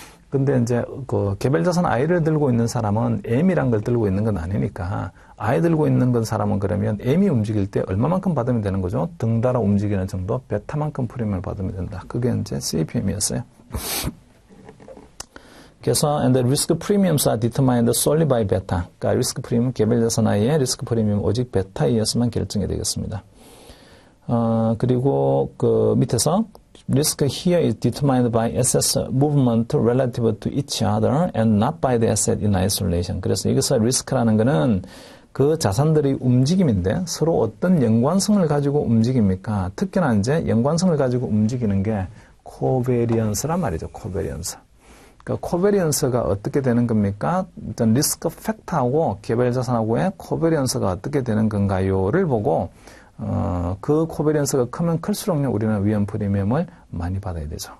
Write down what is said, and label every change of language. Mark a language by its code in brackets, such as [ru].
[ko] 근데 이제 그 개별 자산 I를 들고 있는 사람은 M이란 걸 들고 있는 건 아니니까, I 들고 있는 건 사람은 그러면 M이 움직일 때 얼마만큼 받으면 되는 거죠? 덩달아 움직이는 정도, 베타만큼 프리미엄을 받으면 된다. 그게 이제 CAPM이었어요. 그래서 [en] and the risk premiums are determined solely by beta. [ko] 그러니까 리스크 프리미엄, 개별 자산 I의 리스크 프리미엄 오직 베타에 의해서만 결정이 되겠습니다. 그리고 그 밑에서 [en] risk here is determined by assets movement relative to each other and not by the asset in isolation. [ko] 그래서 여기서 리스크라는 거는 그 자산들의 움직임인데 서로 어떤 연관성을 가지고 움직입니까? 특히나 이제 연관성을 가지고 움직이는 게 코베리언스란 말이죠. 코베리언스. 그러니까 코베리언스가 어떻게 되는 겁니까? 일단 리스크 팩터하고 개별 자산하고의 코베리언스가 어떻게 되는 건가요를 보고 그 코베리언스가 크면 클수록요, 우리는 위험 프리미엄을 많이 받아야 되죠.